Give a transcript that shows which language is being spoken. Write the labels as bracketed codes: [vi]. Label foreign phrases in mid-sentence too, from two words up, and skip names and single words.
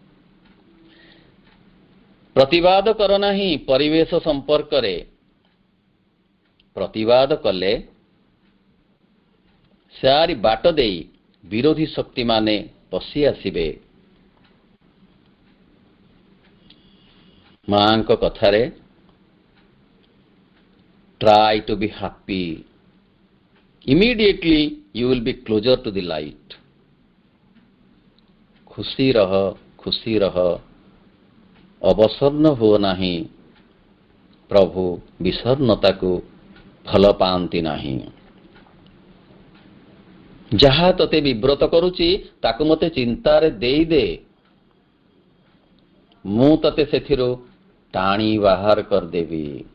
[or] ପ୍ରତିବାଦ କର ନାହିଁ ପରିବେଶ ସମ୍ପର୍କରେ। ପ୍ରତିବାଦ କଲେ ସାରି ବାଟ ଦେଇ ବିରୋଧୀ ଶକ୍ତିମାନେ ପଶି ଆସିବେ। ମାଙ୍କ କଥାରେ [en] try to be happy, immediately you will be closer to the light. [or] ଖୁସି ରହ ଅବସନ୍ନ ହୁଅ ନାହିଁ, ପ୍ରଭୁ ବିଷର୍ଣ୍ଣତାକୁ ଭଲ ପାଆନ୍ତି ନାହିଁ। ଯାହା ତତେ ବିବ୍ରତ କରୁଛି ତାକୁ ମୋତେ ଚିନ୍ତାରେ ଦେଇଦେ, ମୁଁ ତତେ ସେଥିରୁ ଟାଣି ବାହାର କରିଦେବି।